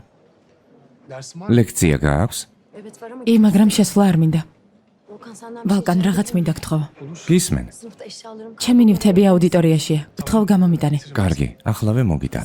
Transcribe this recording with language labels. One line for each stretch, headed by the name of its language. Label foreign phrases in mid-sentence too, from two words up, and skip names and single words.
Turkish: dersim var.
Georgian: ლექცია გააქვს?
Turkish: Evet var ama
Georgian: კი, მაგრამ შესვლა არ მინდა.
Turkish: Volkan senden bir
Georgian: ბალკან,
Turkish: şey
Georgian: რაღაც მინდა გთხოვ. გისმენ?
Turkish: Sınıfta eşyalarım
Georgian: ჩემი ნივთები აუდიტორიაშია. გთხოვ გამომიტანე. კარგი, ახლავე მოგიტან.